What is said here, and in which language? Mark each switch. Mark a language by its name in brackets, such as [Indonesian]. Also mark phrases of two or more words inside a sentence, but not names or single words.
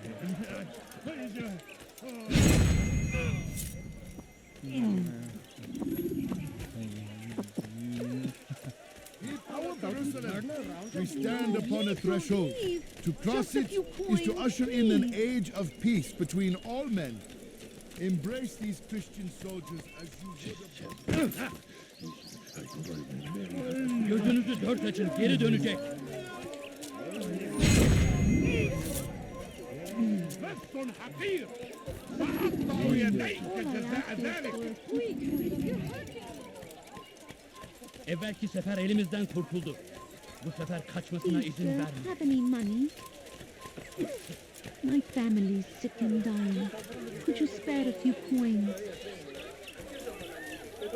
[English] Our Jerusalem, we stand upon a threshold. To cross it is to usher in an age of peace between all men. Embrace these Christian soldiers as you would have. [Turkish] Gözünüzü dört açın, geri dönecek. [Arabic] بث حقير وأقطع يديك جزاء ذلك. [Turkish] Evvelki sefer elimizden kurtuldu. Bu sefer kaçmasına [English] Please, [Turkish] izin [English] sir, [Turkish] verme. [English] have any money? My family's sick and dying. Could you spare a few coins?